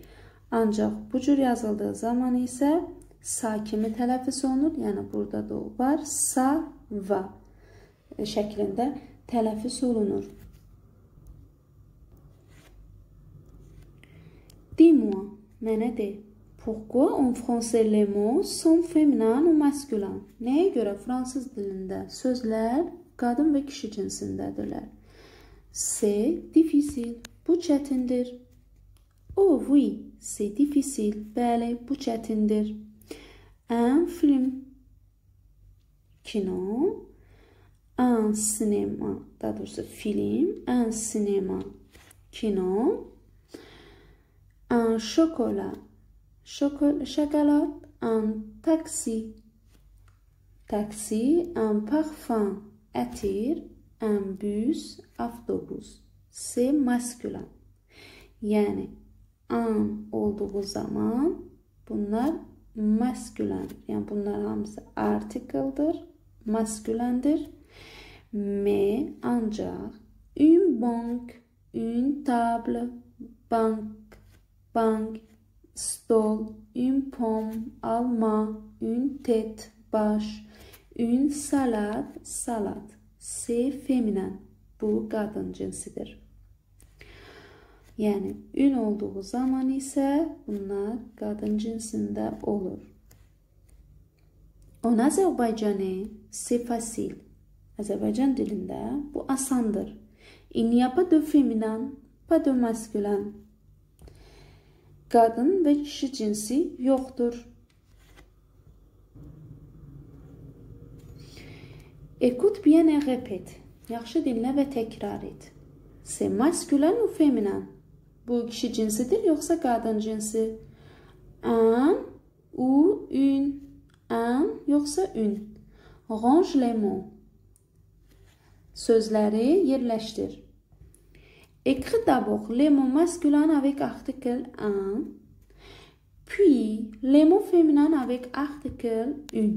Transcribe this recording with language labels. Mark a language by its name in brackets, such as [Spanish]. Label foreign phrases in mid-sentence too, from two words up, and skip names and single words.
[Azerbaijani] Ancaq bu cür yazıldığı zaman isə sa kimi tələffüz olunur. Yəni burada da var. [French] Sa va [Azerbaijani] şəklində tələffüz olunur. Dis-moi, mənə de. [French] Pourquoi en français les mots sont féminins ou masculins? [Azerbaijani] Nəyə görə fransız dilində sözlər qadın və kişi cinsindədirlər? [French] C'est difficile. [Azerbaijani] Bu çətindir. [French] Oh oui, c'est difficile. [Azerbaijani] Bəli, bu çətindir. [French] Un film. Kino. Un cinéma. [Azerbaijani] Daha doğrusu film. [French] Un cinéma. Kino. Un chocolat. Chocolat. Un taxi. Taxi. Un parfum. [Azerbaijani] Ətir. [French] Un bus. [Azerbaijani] Avtobus. [French] C'est masculin. [Azerbaijani] Yani an olduğu zaman bunlar maskülen. Yani bunlar hamısı article'dır. Maskülendir. [French] Mais ancak une banque, une table, [Azerbaijani] bank, stol, [French] une pomme, alma, une tête, baş, une salade, salat. C'est féminin. [Azerbaijani] Bu qadın cinsidir. Yani ün olduğu zaman ise bunlar qadın cinsində olur. [French] En azerbaycanais, c'est facile. [Azerbaijani] Azərbaycan dilində bu asandır. [French] Il n'y a pas de féminin, pas de masculin. [Azerbaijani] Qadın və kişi cinsi yoxdur. [French] Écoute bien et répète. [Azerbaijani] Yaxşı dinlə və təkrar et. [French] C'est masculin ou féminin? [Azerbaijani] Bu kişi cinsidir yoxsa qadın cinsi? [French] Un ou une? Un yoxsa une? Range les mots. [Azerbaijani] Sözləri yerləşdir. [French] Écris d'abord les mots masculins avec article un, puis les mots féminins avec article une.